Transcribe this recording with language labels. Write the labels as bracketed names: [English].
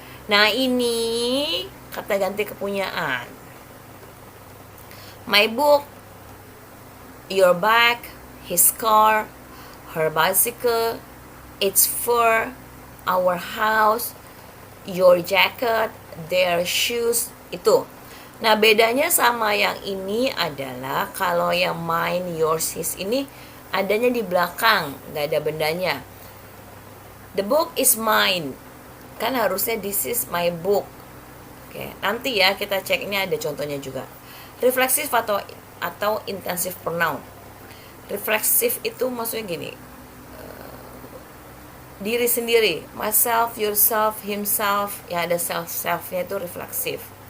[Indonesian] Nah ini kata ganti kepunyaan. [English] My book, your bag, his car, her bicycle, its fur, our house, your jacket, their shoes, itu. [Indonesian] Nah bedanya sama yang ini adalah kalau yang mine, yours, his ini adanya di belakang, nggak ada bendanya. [English] The book is mine. [Indonesian] Kan harusnya [English] this is my book. [Indonesian] Oke, nanti ya kita cek, ini ada contohnya juga. Refleksif atau intensive pronoun. Refleksif itu maksudnya gini, diri sendiri, myself, yourself, himself, ya ada self-nya itu refleksif.